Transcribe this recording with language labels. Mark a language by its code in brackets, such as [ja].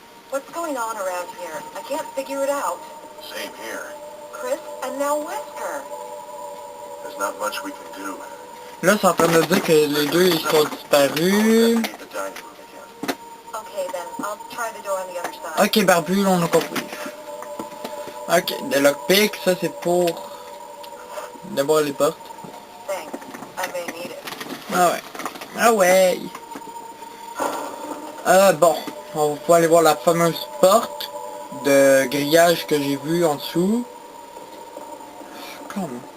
[en] What's going on around here? I can't figure it out. Same here. Chris and now Wesker. There's not much we can do. [fr] Là, c'est en train de dire que les deux, ils sont disparus. [en] Need the dining room again. Okay, then. I'll try the door on the other side. [fr] Ok, Barbu, on a compris. Ok, des lockpicks, ça c'est pour d'abord les portes. [en] Thanks. I may need it. [fr] Ah ouais. Ah ouais. Bon, on va pouvoir aller voir la fameuse porte de grillage que j'ai vue en dessous. Comment?